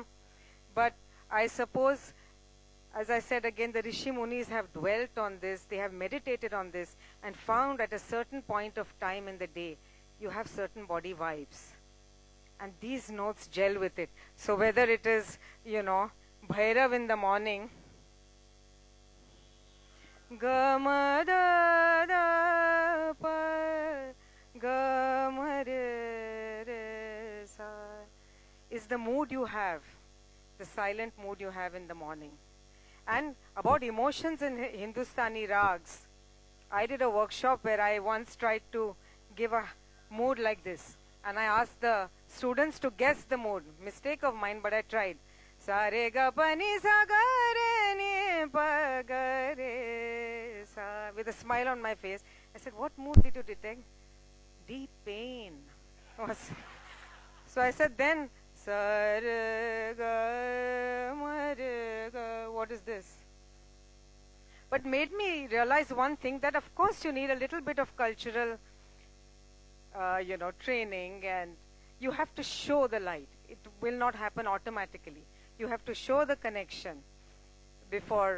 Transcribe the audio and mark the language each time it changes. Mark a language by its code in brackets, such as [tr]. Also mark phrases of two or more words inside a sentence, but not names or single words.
[en] But I suppose, as I said again, the Rishi Munis have dwelt on this, they have meditated on this, and found at a certain point of time in the day, you have certain body vibes. And these notes gel with it. So whether it is, Bhairav in the morning, [hi] ga ma da da pa ga ma re re sa, [en] is the mood you have, the silent mood you have in the morning. And about emotions in Hindustani rags, I did a workshop where I once tried to give a mood like this. And I asked the students to guess the mood. Mistake of mine, but I tried. [hi] Sa re ga pa ni sa ga re ni pa ga re sa. [en] With a smile on my face. I said, what mood did you detect? Deep pain. So I said then, [hi] sa re ga ma re ga. [en] What is this? But made me realize one thing, that of course you need a little bit of cultural training, and you have to show the light. It will not happen automatically. You have to show the connection before.